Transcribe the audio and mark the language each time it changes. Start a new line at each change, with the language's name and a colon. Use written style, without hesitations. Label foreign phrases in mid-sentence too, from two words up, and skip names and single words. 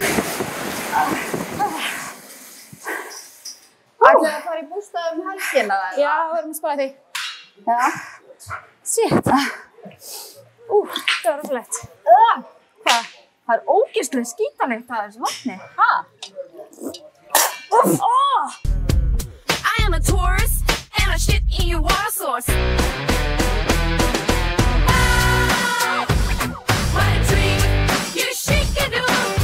Icelandic: Ætlaðu að fara í bústað helgina? Já, við erum að spara því. Já. Shit. Það var rosalegt. Hvað? Það er ógeðslega skítanlegt að þessu vatni.
English: I am a tourist and I shit in your water source. What a dream, you shake it up.